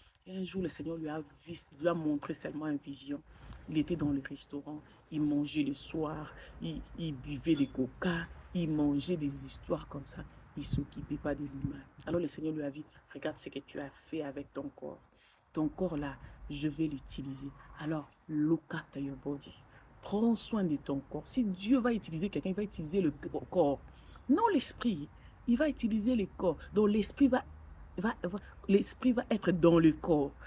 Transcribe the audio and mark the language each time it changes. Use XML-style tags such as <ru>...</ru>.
<fr>Et un jour, le Seigneur lui a montré seulement une vision. Il était dans le restaurant, il mangeait le soir, il buvait des coca, il mangeait des histoires comme ça. Il ne s'occupait pas de lui-même. Alors le Seigneur lui a dit, regarde ce que tu as fait avec ton corps. Ton corps là, je vais l'utiliser.</fr> <en>Alors, look after your body.</en> <fr>Prends soin de ton corps. Si Dieu va utiliser quelqu'un, il va utiliser le corps. Non l'esprit. Il va utiliser le corps. Donc l'esprit l'esprit va être dans le corps.</fr>